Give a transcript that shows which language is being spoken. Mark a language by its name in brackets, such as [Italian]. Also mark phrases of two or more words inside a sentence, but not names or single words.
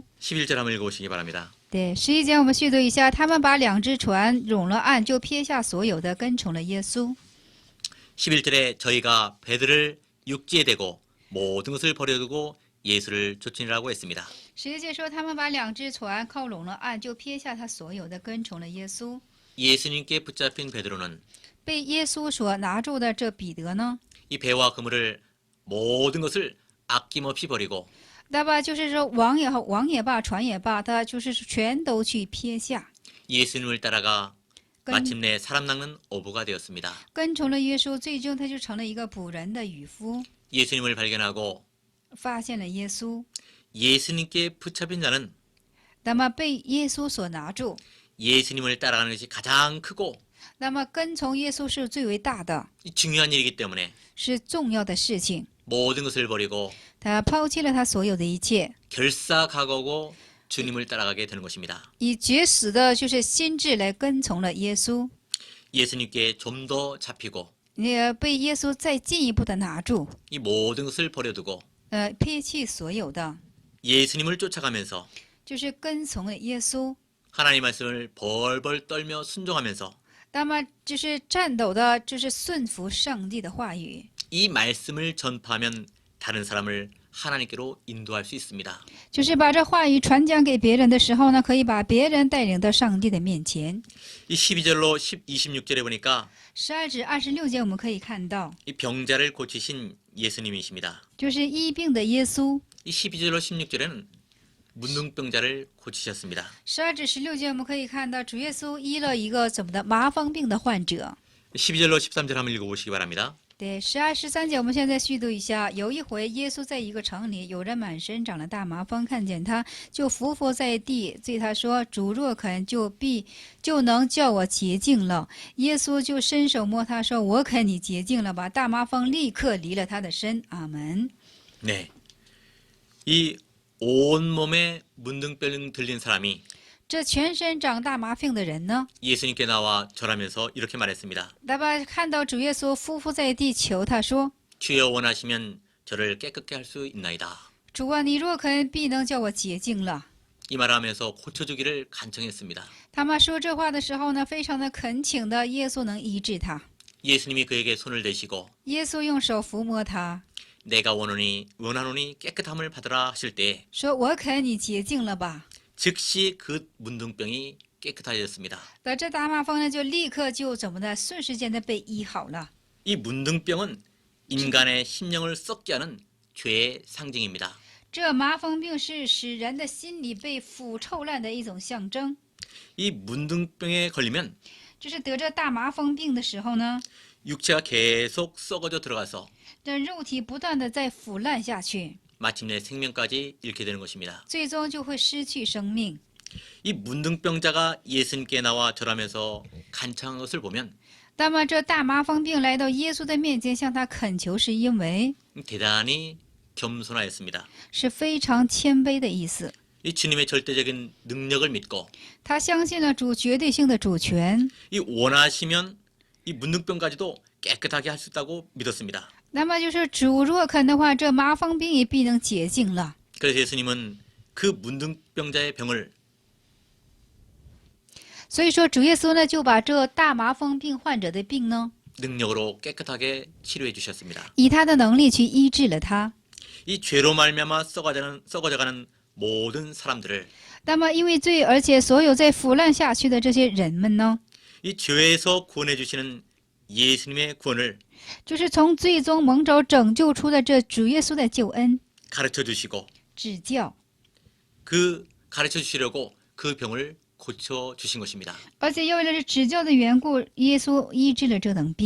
[Korean] 11절 한번 읽어보시기 바랍니다. [Chinese] 对，11节我们续读一下，他们把两只船拢了岸，就撇下所有的，跟从了耶稣。 [Korean] 11절에 저희가 배들을 육지에 대고 모든 것을 버려두고 예수를 쫓으라고 했습니다. [Chinese] 11 节说，他们把两只船靠拢了岸，就撇下他所有的，跟从了耶稣。 [Korean] 예수님께 붙잡힌 베드로는 [Chinese] 被耶稣所拿住的这彼得呢？ [Korean] 이 배와 그물을 모든 것을 아낌없이 버리고 [Chinese] 那么就是说，网也罢，船也罢，他就是全都去撇下， [Korean] 예수님을 따라가 끈- 마침내 사람 낚는 어부가 되었습니다. [Chinese] 跟从了耶稣，最终他就成了一个捕人的渔夫。 [Korean] 예수님을 발견하고 [Chinese] 发现了耶稣， [Korean] 예수님께 붙잡힌 자는 [Chinese] 那么被耶稣所拿住， [Korean] 예수님을 따라가는 것이 가장 크고 [Chinese] 那么跟从耶稣是最为大的， [Korean] 중요한 일이기 때문에 [Chinese] 是重要的事情。 [Korean] 모든 것을 버리고 [Chinese] 他抛弃了他所有的一切， [Korean] 결사각오고 주님을 따라가게 되는 것입니다. [Chinese] 以绝死的就是心智来跟从了耶稣， [Korean] 예수님께 좀 더 잡히고 [Chinese] 也被耶稣再进一步的拿住， [Korean] 이 모든 것을 버려두고 [Chinese] 撇弃所有的， [Korean] 예수님을 쫓아가면서 [Chinese] 就是跟从了耶稣。 [Korean] 하나님 말씀을 벌벌 떨며 순종하면서 [Chinese] 那么就是战斗的，就是顺服上帝的话语， [Korean] 이 말씀을 전파하면 다른 사람을 하나님께로 인도할 수 있습니다. [Chinese] 就是把这话语传讲给别人的时候呢，可以把别人带领到上帝的面前。 [Korean] 이 12절로 26절에 보니까 [Chinese] 12 至26节我们可以看到， [Korean] 이 병자를 고치신 예수님이십니다. [Chinese] 就是医病的耶稣。 [Korean] 이 12절로 16절에는 문둥병자를 고치셨습니다. [Chinese] 12 至16节我们可以看到，主耶稣医了一个怎么的麻风病的患者。 [Korean] 12절로 13절 한번 읽어보시기 바랍니다. [Chinese] 对，12、13节我们现在续读一下。有一回，耶稣在一个城里，有人满身长了大麻风，看见他，就伏伏在地，对他说：“主若肯，就能叫我洁净了。” 耶稣就伸手摸他，说：“我肯，你洁净了吧。” 大麻风立刻离了他的身。阿门。 [Korean] 네, 이 온몸에 문둥병 들린 사람이 [Chinese] 这全身长大麻病的人呢， [Korean] 예수님께 나와 절하면서 이렇게 말했습니다. [Chinese] 那么看到主耶稣伏伏在地求他说 [Korean] 주여 원하시면 저를 깨끗게 할 수 있나이다. ：“ [Chinese] 主啊，你若肯，必能叫我洁净了。” [Korean] 이 말을 하면서 고쳐주기를 간청했습니다. [Chinese] 他们说这话的时候呢，非常的恳请的耶稣能医治他。 [Korean] 예수님이 그에게 손을 대시고 [Chinese] 耶稣用手抚摸他， [Korean] 내가 원하노니 깨끗함을 받으라 하실 때 [Chinese] 说：“我肯，你洁净了吧。” [Korean] 즉시 그 문둥병이 깨끗해졌습니다. [Chinese] 那这大麻风呢，就立刻就怎么的，瞬时间的被医好了。 [Korean] 이 문둥병은 인간의 심령을 썩게 하는 죄의 상징입니다. [Chinese] 这麻风病是使人的心里被腐臭烂的一种象征。 [Korean] 이 문둥병에 걸리면 [Chinese] 就是得这大麻风病的时候呢， [Korean] 육체가 계속 썩어져 들어가서 [Chinese] 这肉体不断的在腐烂下去， [Korean] 마침내 생명까지 잃게 되는 것입니다. [Chinese] 最终就会失去生命。 [Korean] 이 문둥병자가 예수님께 나와 절하면서 간청한 것을 보면 [Chinese] 那么这大麻风病来到耶稣的面前向他恳求，是因为 [Korean] 대단히 겸손하였습니다. [Chinese] 是非常谦卑的意思。 [Korean] 이 주님의 절대적인 능력을 믿고 [Chinese] 他相信了主绝对性的主权， [Korean] 이 원하시면 이 문둥병까지도 깨끗하게 할 수 있다고 믿었습니다. [Chinese] 那么就是主若肯的话，这麻风病也必能洁净了。 [Korean] 그래서 예수님은 그 문둥병자의 병을 [Chinese] 所以说，主耶稣呢就把这大麻风病患者的病呢， [Korean] 능력으로 깨끗하게 치료해 주셨습니다. [Chinese] 以他的能力去医治了他。 [Korean] 이 죄로 말미암아 썩어져가는 모든 사람들을 [Chinese] 那么因为罪，而且所有在腐烂下去的这些人们呢， [Korean] 이 죄에서 구원해 주시는 예수님의 구원을 [Chinese] 就是从罪中蒙着拯救出的这主耶稣的救恩 [Korean] 가르쳐 주시고 [Chinese] 指教， [Korean] 그 가르쳐 주시려고 그 병을 고쳐 주신 것입니다. [Chinese] 而且又为了这指教的缘故，耶稣医治了这等病。